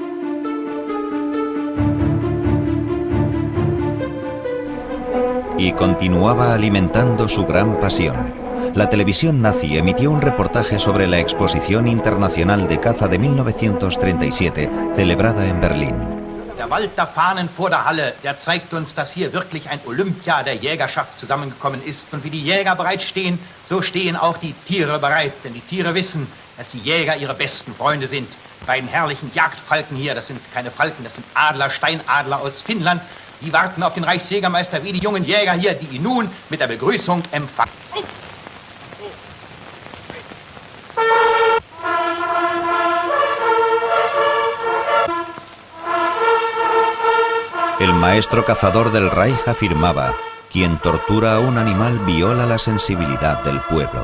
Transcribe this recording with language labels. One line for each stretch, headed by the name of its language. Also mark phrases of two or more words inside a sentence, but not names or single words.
Spanish: Y continuaba alimentando su gran pasión. La televisión nazi emitió un reportaje sobre la Exposición Internacional de Caza de 1937, celebrada en Berlín.
German: Der Wald der Fahnen vor der Halle, der zeigt uns, dass hier wirklich ein Olympia der Jägerschaft zusammengekommen ist. Und wie die Jäger bereit stehen, so stehen auch die Tiere bereit. Denn die Tiere wissen, dass die Jäger ihre besten Freunde sind. Die beiden herrlichen Jagdfalken hier, das sind keine Falken, das sind Adler, Steinadler aus Finnland. Die warten auf den Reichsjägermeister wie die jungen Jäger hier, die ihn nun mit der Begrüßung empfangen.
Spanish: El maestro cazador del Reich afirmaba: quien tortura a un animal viola la sensibilidad del pueblo.